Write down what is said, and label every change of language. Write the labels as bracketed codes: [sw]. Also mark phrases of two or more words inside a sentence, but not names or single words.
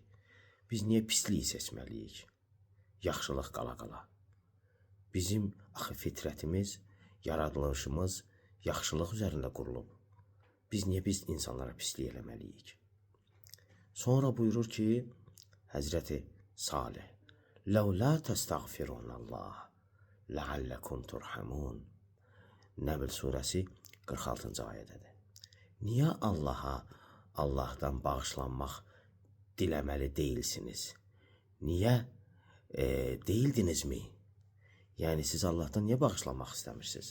[az] Biz niyə pisliyi seçməliyik? Yaxşılıq qala-qala. Bizim axı fitrətimiz, yaradılışımız yaxşılıq üzərində qurulub. Biz insanlara pislik eləməliyik? Sonra buyurur ki, Həzrəti Salih, [ar] لَوْ لَا تَسْتَغْفِرُونَ اللّٰهِ لَعَلَّكُمْ تُرْحَمُونَ. [az] Nəbl surəsi 46-cı ayədədir. Niyə Allahdan bağışlanmaq diləməli deyilsiniz? Niyə deyildinizmi? Yəni, siz Allahdan niyə bağışlanmaq istəmirsiniz?